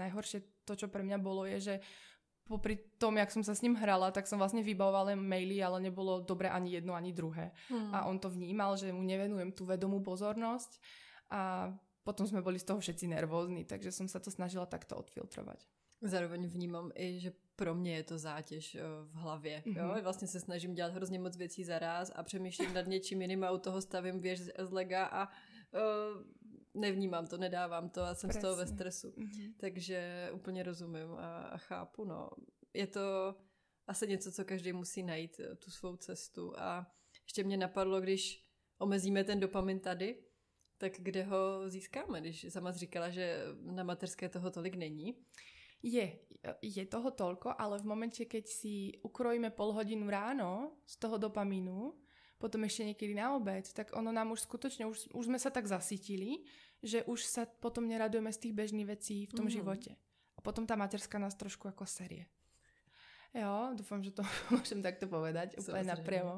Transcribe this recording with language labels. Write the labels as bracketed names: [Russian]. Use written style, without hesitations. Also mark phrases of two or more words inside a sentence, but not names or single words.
[Slovak] Najhoršie to, čo pre mňa bolo, je, že popri tom, jak som sa s ním hrala, tak som vlastne vybavovala maily, ale nebolo dobre ani jedno, ani druhé. A on to vnímal, že mu nevenujem tú vedomú pozornosť a potom sme boli z toho všetci nervózni, takže som sa to snažila takto odfiltrovať. [Czech] Zároveň vnímám i, že pro mě je to zátěž v hlavě. Jo? Vlastně se snažím dělat hrozně moc věcí za ráz a přemýšlím nad něčím jiným a u toho stavím věž z lega a nevnímám to, nedávám to a jsem z toho ve stresu. Takže úplně rozumím a chápu. No. Je to asi něco, co každý musí najít, tu svou cestu. A ještě mě napadlo, když omezíme ten dopamin tady, tak kde ho získáme? Když sama říkala, že na materské toho tolik není. [Slovak] Je toho toľko, ale v momente, keď si ukrojíme pol hodinu ráno z toho dopamínu, potom ešte niekedy na obed, tak ono nám už skutočne, už sme sa tak zasytili, že už sa potom neradujeme z tých bežných vecí v tom živote. A potom tá materská nás trošku ako série. Jo, dúfam, že to môžem takto povedať, úplne napriamo.